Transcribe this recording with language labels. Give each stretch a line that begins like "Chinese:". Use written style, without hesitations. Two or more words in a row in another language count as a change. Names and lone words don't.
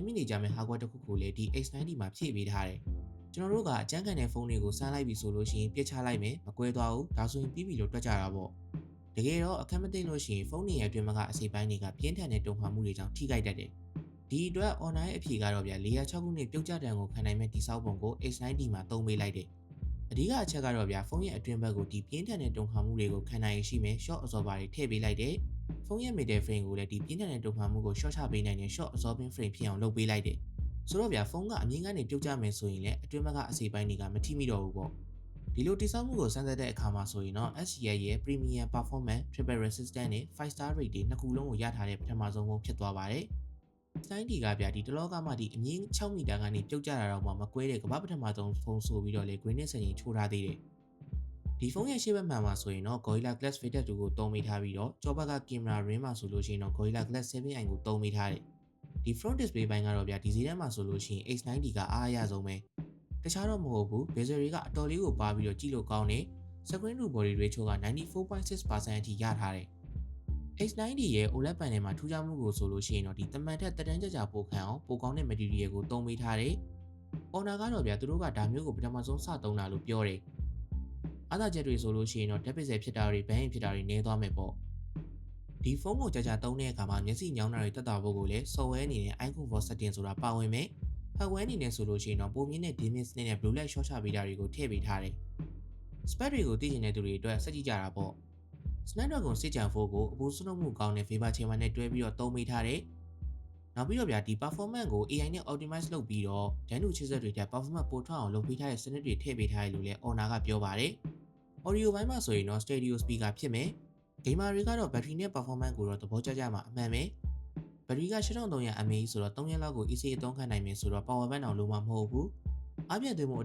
Burmese: မိနေကြမယ့် hardware တစ်ခုကိုလည်းဒီ X90 မှာဖြည့်ပေးထားတယ်ကျွန်တော်တို့ကအကျန်းခံတဲ့ဖုန်းတွေကိုစမ်းလိုက်ပြီဆိုလို့ရှိရင်ပြစ်ချလိုက်မယ်မကွဲသွားဘူးဒါဆိုရင်ပြီးပြီလို့တွက်ကြတာပေါ့တကယ်တော့အခက်မသိလို့ရှိရင်ဖုန်းတွေရဲ့အတွင်းမှာကအစိပ်ပိုင်းတွေကပြင်းထန်တဲ့တုံ့ပြန်မှုတွေကြောင့်ထိခိုက်တတ်တယ်ဒီအတွက် Honor ရဲ့အဖြေကတော့ဗျာ406ခု နှစ်ပြုတ်ကျတံကိုခံနိုင်မဲ့တိစောက်ပုံကို X90 မှာသုံးပေးလိုက်တယ်အဓိကအချက်ကတော့ဗျာဖုန်းရဲ့အတွင်းဘက်ကိုဒီပြင်းထန်တဲ့တုံ့ပြန်မှုတွေကိုခံနိုင်ရရှိမဲ့
English: short absorber
Burmese: တွေထည့်ပေးလိုက်တယ်ဖုန်းရဲ့
English: middle frame
Burmese: ကိုလည်းဒီပြင်းထန်တဲ့တုံ့ပြန်မှုကို short ချပေးနိုင်တဲ့
English: short absorbing frame
Burmese: ဖြစ်အောင်လုပ်ပေးလိုက်တယ်ဆိုတော့ဗျာဖုန်းကအမြင့်ကနေပြုတ်ကျမယ်ဆိုရင်လည်းအတွင်းဘက်ကအစိပ်ပိုင်းတွေကမထိမိတော့ဘူးပေါ့ဒီလိုတိစောက်မှုကိုစမ်းသပ်တဲ့အခါမှာဆိုရင်တော့ SCI ရဲ့ Premium Performance Triple Resistant နဲ့
English: 5 star rate
Burmese: တွေနှစ်ခုလုံးကိုရထားတဲ့ပထမဆုံးဖုန်းဖြစ်သွားပါတယ်X90 ကဗျာဒီတလောကမှဒီအမြင့်6မီတာ ကနေပြုတ်ကျတာတော့မှမကွဲတဲ့ကမ္ဘာပထမဆုံးဖုန်းဆိုပြီးတော့လေ Greenix စင်ကြီးချိုးထားသေးတယ်ဒီဖုန်းရဲ့ရှေ့ဘက်မှန်မှာဆိုရင်တော့ Gorilla Glass Faded 2 ကိုသုံးမိထားပြီးတော့ကြောဘက်ကကင်မရာရင်းမှာဆိုလို့ရှိရင်တော့ Gorilla Glass 7i ကိုသုံးမိထားတယ်ဒီ
English: front display
Burmese: ပိုင်းကတော့ဗျာဒီဈေးထဲမှာဆိုလို့ရှိရင် X90 ကအားအရဆုံးပဲတခြားတော့မဟုတ်ဘူး bezel တွေကအတော်လေးကိုပါပြီးတော့ကြည့်လို့ကောင်းတယ်
English: screen to body ratio
Burmese: က 94.6% အထိရထားတယ် X90 ရဲ့
English: OLED panel
Burmese: မှာထူးခြားမှုကိုဆိုလို့ရှိရင်တော့ဒီတမန်ထက်တက်တန်းကြပိုခံအောင်ပိုကောင်းတဲ့ material ကိုသုံးပေးထားတယ် Honor ကတော့ဗျာသူတို့ကဒါမျိုးကိုပထ မဆုံးစသုံးတာလို့ပြောတယ်အားသာချက်တွေဆိုလို့ရှိရင်တော့
English: depth pixel
Burmese: ဖြစ်တာတွေ band ဖြစ်တာတွေနည်းသွားမယ်ပေါ့ဒီဖုန်းကိုကြာသုံးတဲ့အခါမှာမျက်စိညောင်းတာတွေတက်တာဖို့ကိုလည်း software အနေနဲ့ iComfort setting ဆိုတာပါဝင်မယ် hardware အနေနဲ့ဆိုလို့ရှိရင်တော့ပုံမြင့်တဲ့ dimming စနစ်နဲ့
English: blue light short
Burmese: ချပေးတာတွေကိုထည့်ပေးထားတယ် spec တွေကိုသိချင်တဲ့သူတွေအတွက်စက်ကြည့်ကြတာပေါ့ Snapdragon 6Gen4 ကိုအပူစွန့်မှုကောင်းတဲ့
English: Viber Chamber
Burmese: နဲ့တွဲပြီးတော့သုံးပေးထားတယ်နောက်ပြီးတော့ဗျာဒီ performance ကို AI နဲ့ optimize လုပ်ပြီးတော့ဒန်းတူချစ်ဆက်တွေထက် performance ပိုထွက်အောင်လုပ်ပေးထားတဲ့စနစ်တွေထည့်ပေးထားတယ်လို့လည်း Honor ကပြောပါတယ် audio ဘိုင်းမှာဆိုရင်တော့
English: stereo speaker
Burmese: ဖြစ်မယ် gamer တွေကတော့ battery နဲ့ performance ကိုတော့သဘောကျကြမှာအမှန်ပဲ battery က 8300 mAh ဆိုတော့3ရက်လောက်ကို AC အသုံးခံနိုင်မယ်ဆိုတော့
English: power bank
Burmese: တောင်လုံးဝမဟုတ်ဘူးအားပြည့်သွင်းမှုအ